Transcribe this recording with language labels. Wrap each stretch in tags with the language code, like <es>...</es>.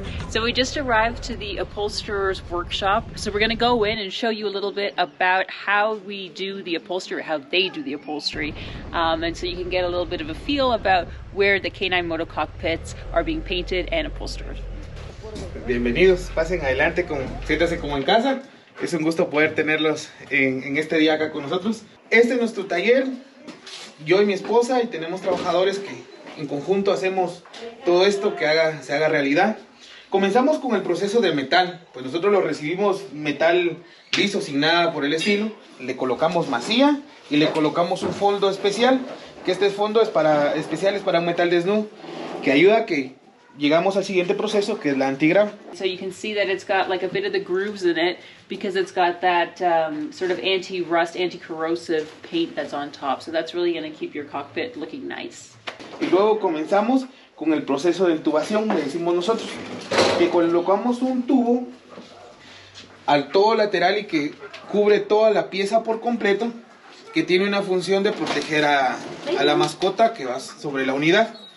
<en>So we just arrived to the upholsterer's workshop. So we're gonna go in and show you a little bit about how we do the upholstery, how they do the upholstery. And so you can get a little bit of a feel about where the K9 Moto Cockpits are being painted and upholstered.</en> <es>Bienvenidos, pasen adelante, siéntanse como en casa. Es un gusto poder tenerlos en este día acá con nosotros. Este es nuestro taller, yo y mi esposa, y tenemos trabajadores que en conjunto hacemos todo esto que se haga realidad. Comenzamos con el proceso de metal, pues nosotros lo recibimos metal liso, sin nada por el estilo. Le colocamos masía y le colocamos un fondo especial, que este fondo es especial para un metal desnudo, que ayuda a que llegamos al siguiente proceso, que es la antigrava.</es> <en>So you can see that it's got like a bit of the grooves in it, because it's got that sort of anti-rust, anti-corrosive paint that's on top. So that's really going to keep your cockpit looking nice.</en> <es>Y luego comenzamos con el proceso de intubación, le decimos nosotros, que colocamos un tubo al todo lateral y que cubre toda la pieza por completo, que tiene una función de proteger a la mascota que va sobre la unidad.</es>